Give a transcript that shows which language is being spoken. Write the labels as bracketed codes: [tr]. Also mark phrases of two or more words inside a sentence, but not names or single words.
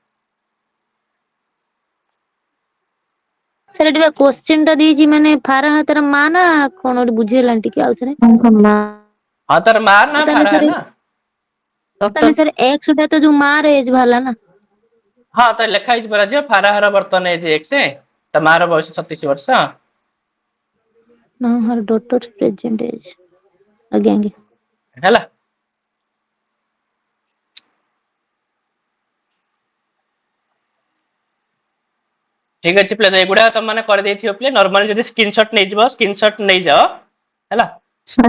[or] ସାର୍ ଏଠି ବା କ୍ୱେଶ୍ଚନ ଟା ଦେଇଛି, ମାନେ ଫାରାହା ତାର ମା ନା କଣ ଗୋଟେ ବୁଝିହେଲାନି ଟିକେ ଆଉଥରେ। ହଁ, ତାର ମା ନା ତାହେଲେ ଫାରାହା ସାର୍ ନା? ତାହେଲେ ସାର୍ X ଟା ତ ଯୋଉ ମା ର ଏଜ ବାହାରିଲା ନା? ହଁ, ତ ଲେଖା ହେଇଛି ପରା ଝିଅ, ଫାରାହାର ବର୍ତ୍ତମାନ ଏଜ 1, ତା ମା ର ବୟସ 36 ବର୍ଷ। [en] No, her daughter's present age. [or] ଆଜ୍ଞା ଆଜ୍ଞା। ହେଲା, ଠିକ ଅଛି ପିଲା, ଏଗୁଡା ତମମାନେ କରିଦେଇଥିବ ପିଲା। ନର୍ମାଲି ଯଦି ସ୍କ୍ରିନଶଟ ନେଇଯିବ, ସ୍କ୍ରିନଶଟ ନେଇଯାଅ। ହେଲା, ସାର୍